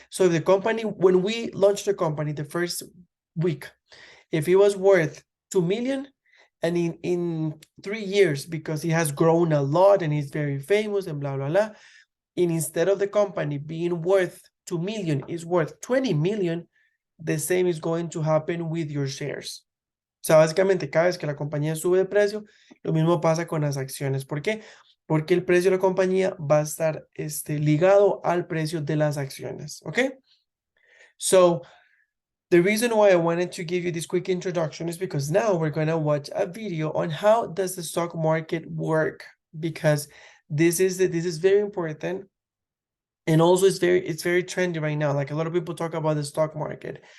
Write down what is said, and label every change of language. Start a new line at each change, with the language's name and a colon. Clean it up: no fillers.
English: So if the company, when we launched the company the first week, if it was worth 2 million, and in 3 years, because it has grown a lot and it's very famous and blah, blah, blah, and instead of the company being worth 2 million, is worth 20 million, the same is going to happen with your shares.
Spanish: O sea, básicamente cada vez que la compañía sube de precio, lo mismo pasa con las acciones. ¿Por qué? Porque el precio de la compañía va a estar ligado al precio de las acciones. ¿Ok?
English: So, the reason why I wanted to give you this quick introduction is because now we're going to watch a video on how does the stock market work, because this is very important. And also it's very trendy right now. Like a lot of people talk about the stock market.